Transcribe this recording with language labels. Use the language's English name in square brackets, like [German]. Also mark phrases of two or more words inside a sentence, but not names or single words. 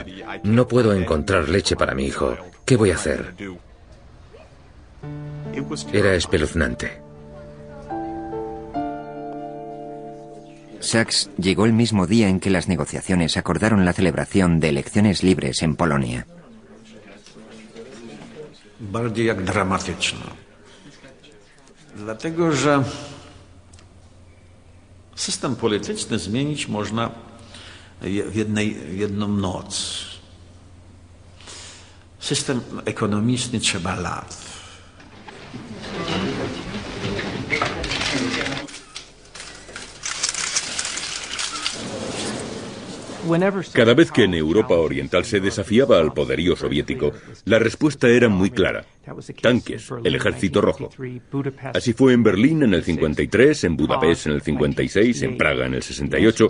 [Spanish] No puedo encontrar leche para mi hijo. ¿Qué voy a hacer? Era espeluznante. Sachs llegó el mismo día en que las negociaciones acordaron la celebración de elecciones libres en Polonia. [Polish] Bardziej jak dramatyczna. Dlatego, że system polityczny zmienić można w jedną noc. System ekonomiczny trzeba lat. [Spanish] Cada vez que en Europa Oriental se desafiaba al poderío soviético, la respuesta era muy clara. Tanques, el Ejército Rojo. Así fue en Berlín en el 53, en Budapest en el 56, en Praga en el 68.